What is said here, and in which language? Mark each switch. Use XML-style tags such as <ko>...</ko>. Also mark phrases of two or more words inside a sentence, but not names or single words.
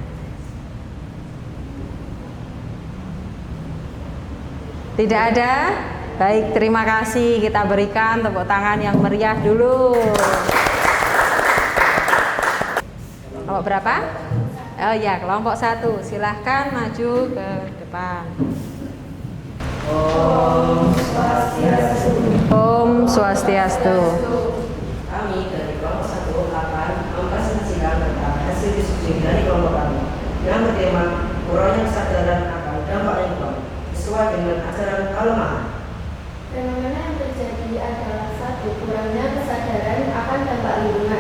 <id>Tidak ada? Baik, terima kasih. Kita berikan tepuk tangan yang meriah dulu. Kelompok berapa? Oh ya, kelompok 1. Silahkan maju ke depan. Om Swastiastu. Swastiastu. Kami dari kelompok 1 akan mempresentasikan tentang hasil diskusi dari kelompok kami yang bertema kurangnya kesadaran akan dampak lingkungan sesuai dengan ajaran Palemahan. Fenomena yang terjadi adalah 1. Kurangnya kesadaran akan dampak lingkungan.</id>